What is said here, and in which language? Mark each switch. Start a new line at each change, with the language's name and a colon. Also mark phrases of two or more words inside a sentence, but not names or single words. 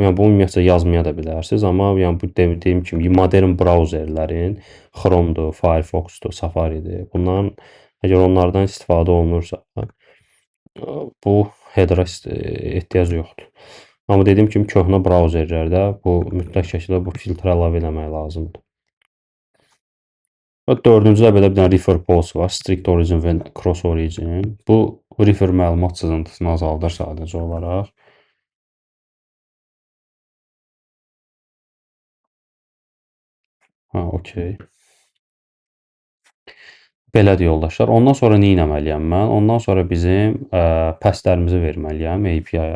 Azerbaijani: Yəni bunu ümumiyyətlə yazmaya da bilərsiniz, amma yəni bu dediyim kimi modern brauzerlərin Chrome-dur, Firefox-dur, Safari-dir. Bunların əgər onlardan istifadə olunursa, bu header-a ehtiyac yoxdur. Amma dediyim kimi köhnə brauzerlərdə bu mütləq şəkildə bu filtr əlavə etmək lazımdır. Və dördüncüdə belə bir dənə
English: refer policy
Azerbaijani: var.
English: Strict origin və cross origin.
Azerbaijani: Bu refer məlumat sızıntısını azaldır sadəcə olaraq. Okey. Belədir yoldaşlar. Ondan sonra nə etməliyəm mən? Ondan sonra bizim passlərimizi verməliyəm API-yə.